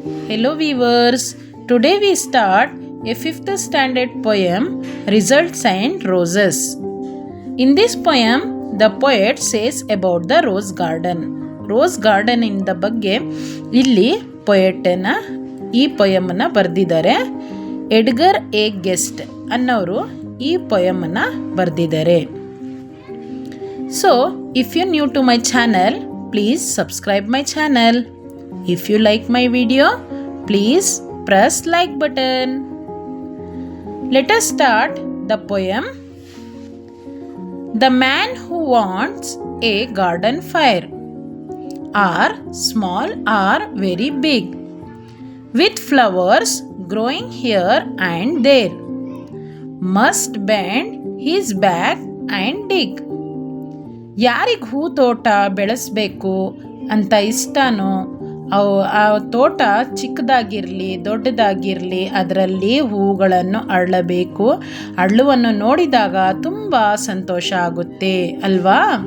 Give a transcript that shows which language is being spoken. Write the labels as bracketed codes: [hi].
[en] Hello viewers, today we start a 5th standard poem, Results and Roses. In this poem, the poet says about the rose garden. [kn] Rose garden ಇಂದ ಬಗ್ಗೆ ಇಲ್ಲಿ ಪೊಯೆಟನ ಈ ಪೊಯಮನ್ನು ಬರೆದಿದ್ದಾರೆ. Edgar A guest ಅನ್ನೋರು ಈ ಪೊಯಮನ್ನು ಬರೆದಿದ್ದಾರೆ. [en] So, if you're new to my channel, please subscribe my channel. If you like my video, please press like button. Let us start the poem. The man who wants a garden fire, are small or very big, with flowers growing here and there, must bend his back and dig. [kn] ಯಾರಿಗೆ ಹೂ ತೋಟ ಬೆಳೆಸಬೇಕು ಅಂತ ಇಷ್ಟನೋ ಆ ತೋಟ ಚಿಕ್ಕದಾಗಿರಲಿ ದೊಡ್ಡದಾಗಿರಲಿ ಅದರಲ್ಲಿ ಹೂಗಳನ್ನು ಅರಳಬೇಕು. ಅರಳುವನ್ನು ನೋಡಿದಾಗ ತುಂಬ ಸಂತೋಷ ಆಗುತ್ತೆ ಅಲ್ವಾ?